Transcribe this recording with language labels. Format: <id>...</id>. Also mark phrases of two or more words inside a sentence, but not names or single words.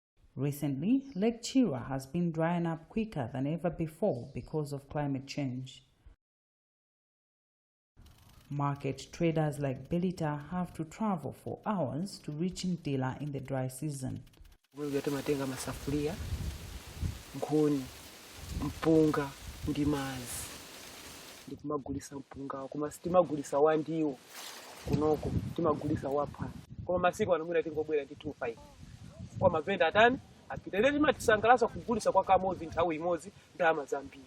<en>Recently, Lake Chira has been drying up quicker than ever before because of climate change. Market traders like Belita have to travel for hours to reach Ntila in the dry season.</en> <ny>Timatenga masafuria, nkuni, mpunga, ndi mazi. Ndikumagulisa mpunga, koma sitimagulisa wandiwo kunoko, timagulisa wapha. Koma masiku anomwina tingobwera ndi 25. Kwa mavenda atani, apita timatisangalasa kugulisa kwa kamodzi nthawi imodzi ndalama zambiri.</ny>